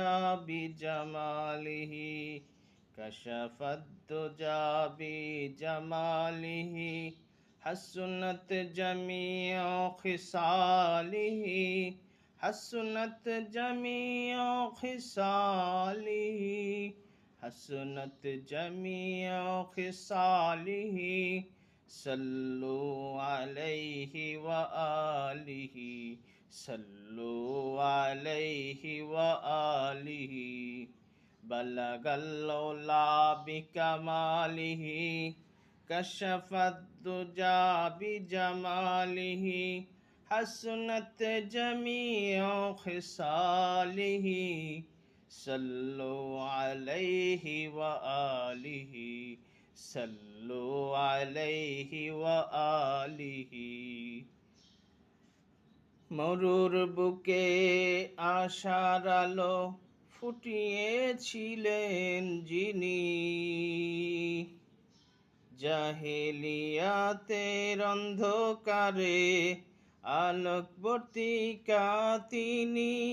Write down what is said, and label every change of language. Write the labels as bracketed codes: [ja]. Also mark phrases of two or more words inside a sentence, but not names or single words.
[ar] بجماله كشف الدجى بجماله حسنت جميع خصاله حسنت جميع خصاله حسنت جميع خصاله صلوا عليه وآله صلوا عليه وآله بلغ العلى بكماله كشف الدجى بجماله حسنت جميع خصاله صلوا عليه وآله صلوا عليه وآله [bn] মরুর বুকে আশার আলো ফুটিয়েছিলেন যিনি জাহেলিয়াতের অন্ধকারে আলোকবর্তিকা তিনি